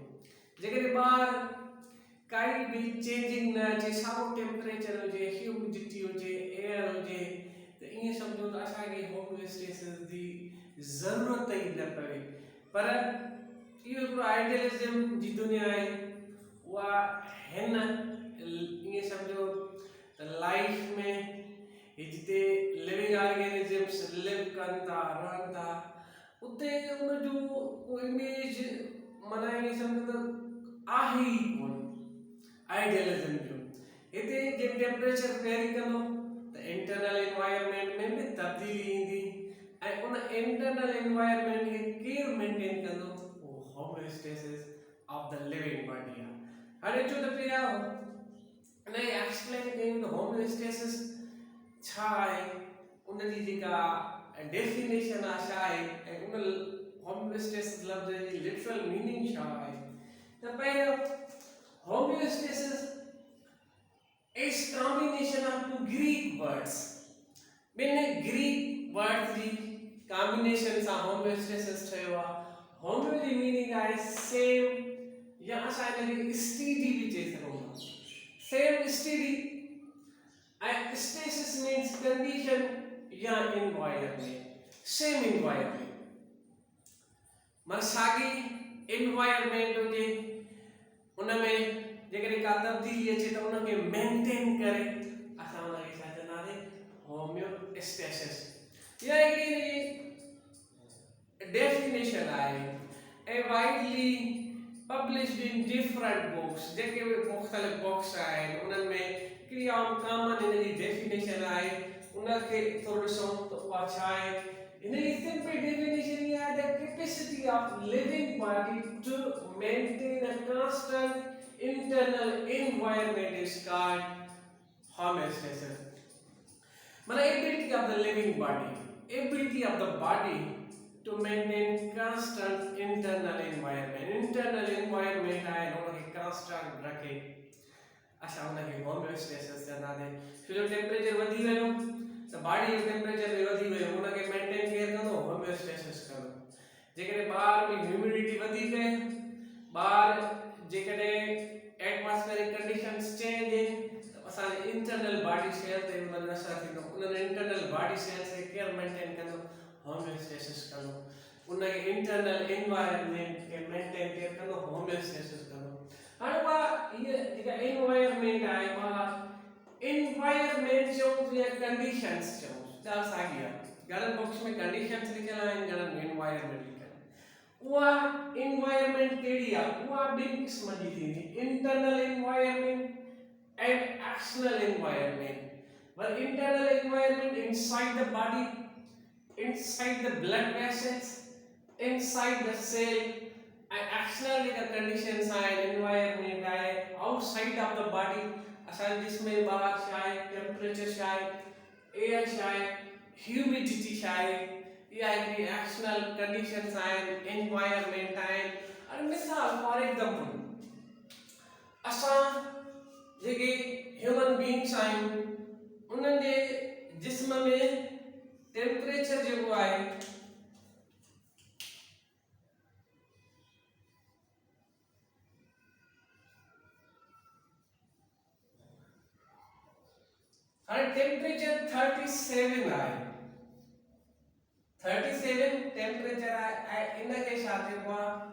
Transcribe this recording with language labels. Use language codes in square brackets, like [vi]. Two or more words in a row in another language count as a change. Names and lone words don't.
[sd] जेकॾहिं ॿार काई बि चेंजिंग न अचे, साॻियो टेम्परेचर हुजे, ह्यूमिडिटी हुजे, एयर हुजे, त ईअं सम्झो त असांखे होमोस्टेसिस जी ज़रूरत ई न पवे। पर इहो हिकिड़ो आइडियलिज़म जी दुनिया आहे, उहा हिन ईअं सम्झो त लाइफ में जिते [en] living organisms live [sd] कनि था, रहनि था, उते उनजो को इमेज माना ईअं सम्झो त आहे ई कोन आइडियलिज़म जो। हिते जे [en] temperature vary [sd] कंदो त [en] internal environment [sd] में बि तब्दीली ईंदी ऐं उन [en] internal environment [sd] खे केरु मेंटेन कंदो? [en] Homeostasis of the living body. [sd] हाणे जो त पिया ने एक्सप्लेन कयूं त होमोस्टेसिस छा आहे, उन जी जेका डेफिनेशन आहे छा आहे ऐं उन होमोस्टेसिस लफ़्ज़ जी [en] literal meaning [sd] छा आहे। [en] त पहिरियों homeostasis is combination of two Greek words. [sd] ॿिनि [en] Greek words [sd] जी कॉम्बिनेशन सां होमोस्टेसिस ठहियो आहे। होमो जी मीनिंग आहे सेम, या असां हिनखे स्टीडी बि चई सघूं था, [en] same steady, [sd] ऐं [en] stasis means condition [sd] या एनवायरनमेंट, [en] same environment. [sd] माना साॻी एनवायरनमेंट हुजे, उनमें जेकॾहिं का तब्दीली अचे त उनखे मेंटेन करे असां उनखे छा चवंदासीं? होम्योस्टेसिस। इहा हिकिड़ी definition आहे [en] widely published in different books, [sd] जेके मुख़्तलिफ़ बुक्स आहिनि उन्हनि में हिकिड़ी आम कॉमन हिन जी डेफिनेशन आहे, उनखे थोरो ॾिसूं त उहा छा आहे। हिन जी सिंपल डेफिनेशन इहा आहे [en] the capacity of living body to maintain a constant internal environment is called homeostasis. माना ability of the living body, ability of the body to maintain constant internal environment. Internal environment [sd] आहे उनखे constant रखे, असां उनखे होमोस्टेसिस चवंदासीं। छो जो टेम्परेचर वधी वियो त बॉडी जो टेम्परेचर बि वधी वियो, उनखे मेंटेन केरु कंदो? होमोस्टेसिस कंदो। जेकॾहिं ॿाहिरि में ह्यूमिडिटी वधीक आहे, ॿाहिरि जेकॾहिं [en] atmospheric conditions change [sd] आहिनि त असांजे [en] internal body cell [sd] ते उनजो असरु थींदो। उन्हनि [en] internal body cells [sd] खे केरु मेंटेन कंदो? होमोस्टेसिस कंदो। उनखे [en] internal environment [sd] खे मेंटेन केरु कंदो? होमोस्टेसिस कंदो। हाणे उहा हीअ जेका एनवायरनमेंट आहे, उहा एनवायरनमेंट चऊं या कंडीशंस चऊं, ॾाढा साॻी आहे। घणनि बुक्स में कंडीशंस लिखियल आहिनि, घणनि में एनवायरनमेंट लिखियल आहे। उहा एनवायरनमेंट कहिड़ी आहे? उहा ॿिनि क़िस्म जी थींदी, [en] internal environment and external environment. पर internal environment inside the body, inside the blood vessels, inside the cell, and external conditions are environment आहे outside of the body, [sd] असां जिसमें बाहर छा आहे, टेम्परेचर छा आहे, एयर छा आहे, ह्यूमिडिटी छा आहे, इहा हिकिड़ी [en] external conditions [sd] आहिनि, एनवायरनमेंट आहिनि। और मिसाल [en] for example [sd] असां जेके [en] human beings [sd] आहियूं उन्हनि जे जिस्म में टेम्परेचर जेको आहे हाणे टेम्परेचर 37 आहे, 37 टेम्परेचर आहे ऐं इनखे छा चइबो आहे?